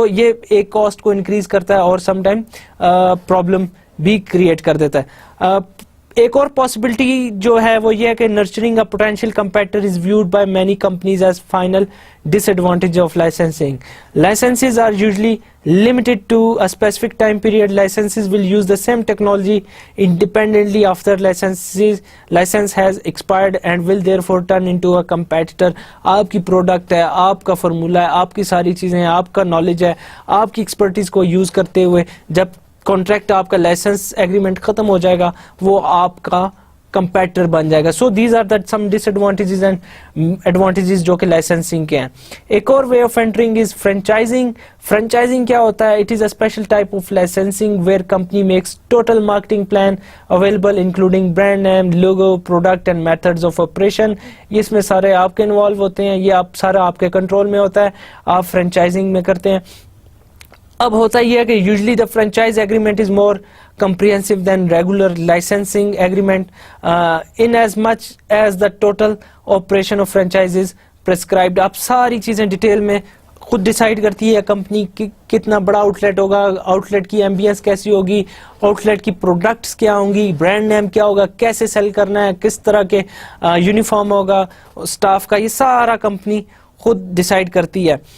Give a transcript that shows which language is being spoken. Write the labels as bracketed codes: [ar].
[ur] So یہ ایک cost کو increase کرتا ہے اور some time problem بھی create کر دیتا ہے. ایک اور پاسبلٹی جو ہے وہ یہ ہے کہ [en] Nurturing a potential competitor is viewed by many companies as final disadvantage of licensing. Licenses are usually limited to a specific time period. Licenses will use the same technology independently after license has expired and will therefore turn into a competitor. [ur] آپ کی product ہے, آپ کا formula ہے, آپ کی ساری چیزیں ہیں, آپ کا نالج ہے, آپ کی ایکسپرٹیز کو یوز کرتے ہوئے جب کانٹریکٹ آپ کا لائسنس ایگریمنٹ ختم ہو جائے گا وہ آپ کا کمپیٹر بن جائے گا. [en] so these are that some disadvantages and advantages [ur] جو کہ لائسنسنگ کے ہیں. [en] ایک اور way of entering is franchising. [ur] Franchising کیا ہوتا ہے؟ [en] It is a special type of licensing where company makes total marketing plan available including brand name, logo, product and methods of operation. [ur] یہ اس میں سارے آپ کے انوالو ہوتے ہیں, یہ سارا آپ کے کنٹرول میں ہوتا ہے, آپ فرینچائزنگ میں کرتے ہیں. اب ہوتا یہ ہے کہ [en] Usually the franchise agreement is more comprehensive than regular licensing agreement in as much as the total operation of franchise is prescribed. [ur] آپ ساری چیزیں ڈیٹیل میں خود ڈیسائیڈ کرتی ہے کمپنی کتنا بڑا آؤٹ لیٹ ہوگا, آؤٹ لیٹ کی ایمبیئنس کیسی ہوگی, آؤٹ لیٹ کی پروڈکٹس کیا ہوں گی, برانڈ نیم کیا ہوگا, کیسے سیل کرنا ہے, کس طرح کے یونیفارم ہوگا اسٹاف کا, یہ سارا کمپنی خود ڈیسائیڈ کرتی ہے.